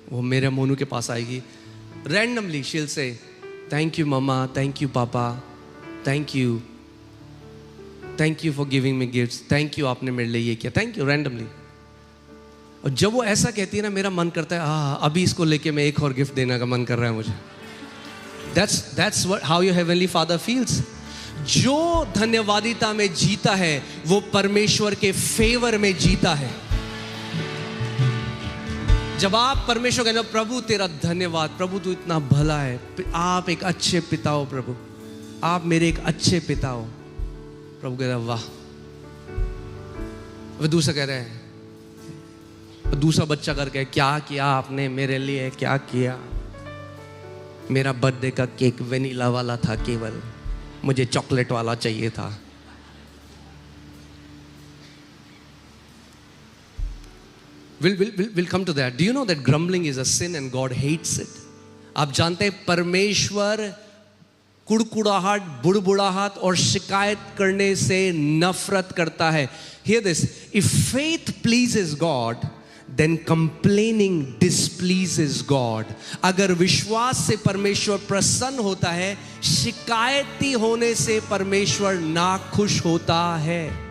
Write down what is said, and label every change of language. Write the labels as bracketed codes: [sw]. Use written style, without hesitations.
[hi] वो मेरे मोनू के पास आएगी, [en] randomly she will say thank you mamma, thank you papa, thank you for giving me gifts, thank you [hi] आपने मेरे लिए ये किया, [en] Thank you, randomly. [hi] और जब वो ऐसा कहती है ना, मेरा मन करता है अभी इसको लेके मैं एक और गिफ्ट देने का मन कर रहा है मुझे। [en] That's how your heavenly Father feels. [hi] जो धन्यवादिता में जीता है वो परमेश्वर के फेवर में जीता है। जब आप परमेश्वर कहते हो प्रभु तेरा धन्यवाद, प्रभु तू इतना भला है, आप एक अच्छे पिता हो प्रभु, आप मेरे एक अच्छे पिता हो, प्रभु कहता वाह वह दूसरा कह रहा है, दूसरा बच्चा करके, क्या किया आपने मेरे लिए, क्या किया? मेरा बर्थडे का केक वेनिला वाला था, केवल मुझे चॉकलेट वाला चाहिए था। [en] We'll come to that. Do you know that grumbling is a sin and God hates it? [hi] आप जानते हैं परमेश्वर कुड़कुड़ाहट, बुड़बुड़ाहट और शिकायत करने से नफरत करता है। [en] Hear this, if faith pleases God, then complaining displeases God. [hi] अगर विश्वास से परमेश्वर प्रसन्न होता है, शिकायती होने से परमेश्वर नाखुश होता है।